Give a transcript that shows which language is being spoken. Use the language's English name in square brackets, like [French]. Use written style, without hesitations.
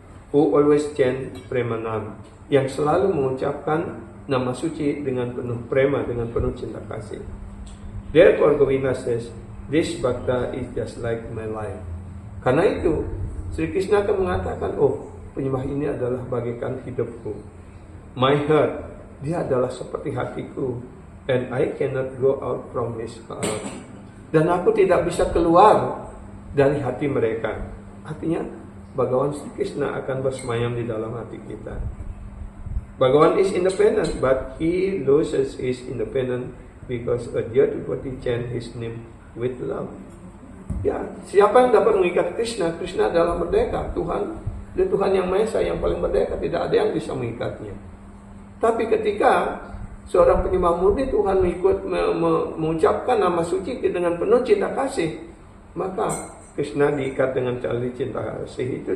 [English] Who always chant Premanam, [Indonesian] yang selalu mengucapkan nama suci dengan penuh prema, dengan penuh cinta kasih. [English] Therefore Govinda says, this Bhakta is just like my life. [Indonesian] Karena itu Sri Krishna akan mengatakan, oh, penyembah ini adalah bagaikan hidupku. [English] My heart, [Indonesian] dia adalah seperti hatiku, [English] and I cannot go out from his heart. [Indonesian] Dan aku tidak bisa keluar dari hati mereka. Artinya Bhagavan Sri Krishna akan bersemayam di dalam hati kita. [English] Bhagavan is independent, but he loses his independence because a dear devotee chant his name with love. [Indonesian] Ya, siapa yang dapat mengikat Krishna? Krishna adalah merdeka, Tuhan. Dia Tuhan yang Maha Esa, yang paling merdeka, tidak ada yang bisa mengikatnya. Tapi ketika seorang penyembah murni Tuhan mengucapkan nama suci dengan penuh cinta kasih, maka Krishna diikat dengan tali cinta kasih itu.